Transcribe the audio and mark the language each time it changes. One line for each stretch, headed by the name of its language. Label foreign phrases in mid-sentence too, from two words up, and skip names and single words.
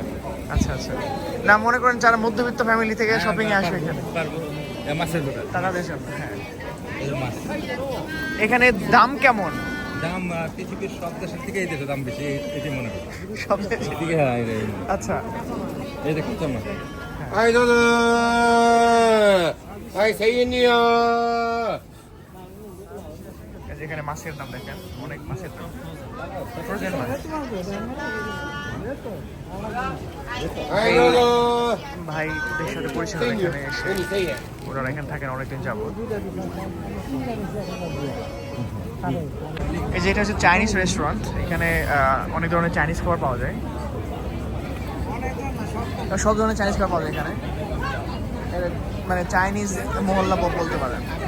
Bangla: আচ্ছা আচ্ছা, না মনে করেন যারা মধ্যবিত্ত ফ্যামিলি থেকে শপিং এ আসবে এখানে পারবো। মাছের দোকান টাকা দেশে। হ্যাঁ, মাছ। এখানে দাম কেমন? দাম পৃথিবীর সব দেশের থেকে এই দেশে দাম বেশি, এটি মনে করি সব দেশে থেকে। আচ্ছা, এই দেখুন তো না।
Japanese: はい、どうぞはい、1000円によ
Bangla: যেখানে মাছের দাম দেখেন, অনেক মাছের দাম, ফ্রোজেন মাছ।
Japanese: はい、どうぞ
Bangla: ভাইদের সাথে পরিচয় হলো এখানে এসে।
Japanese: 1000円。
Bangla: ওরা এখানে থাকেন অনেকদিন যাবত। এই যে এটা হচ্ছে চাইনিজ রেস্টুরেন্ট, এখানে অনেক ধরনের চাইনিজ খাবার পাওয়া যায়। সব ধরনের চাইনিজ খাবার পাওয়া যায় এখানে, মানে চাইনিজ মহল্লা বলতে পারেন।